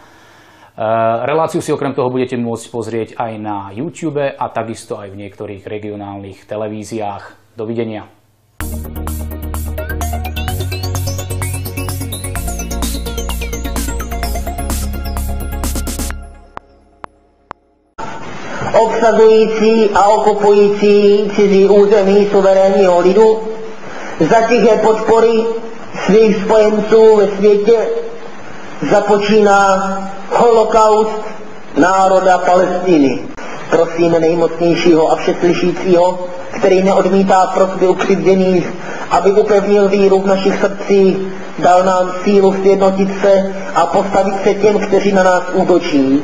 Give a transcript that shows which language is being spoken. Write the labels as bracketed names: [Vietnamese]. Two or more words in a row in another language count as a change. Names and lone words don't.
[Slovak] Reláciu si okrem toho budete môcť pozrieť aj na YouTube a takisto aj v niektorých regionálnych televíziách. Dovidenia. [Czech] Obsazující a okupující cizí území suverénního lidu za tiché podpory svých spojenců ve světě započíná holokaust národa Palestiny. Prosíme nejmocnějšího a všeslyšícího, který neodmítá prosby ukřivděných, aby upevnil víru v našich srdcích, dal nám sílu sjednotit se a postavit se těm, kteří na nás útočí.